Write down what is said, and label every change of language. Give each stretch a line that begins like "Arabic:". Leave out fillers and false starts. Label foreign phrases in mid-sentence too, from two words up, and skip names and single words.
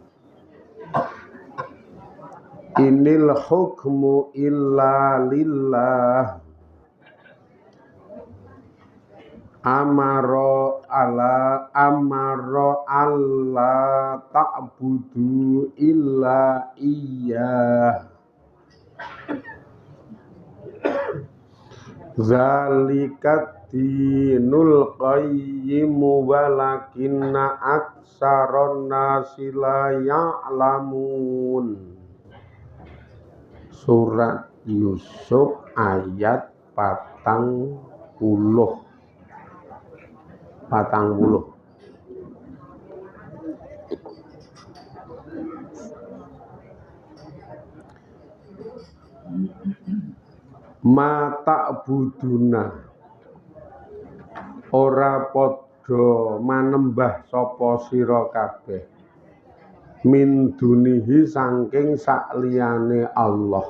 Arabic: إن الحكم إلا لله أمر ألا تعبدوا إلا إياه. ذلك الدين القيم ولكن أكثر الناس لا يعلمون.
Javanese: Surat Yusuf ayat 40.
Arabic: ما تعبدون
Javanese: ora padha manembah sapa sira kabeh
Arabic: من دونه
Javanese: saking sakliyane Allah.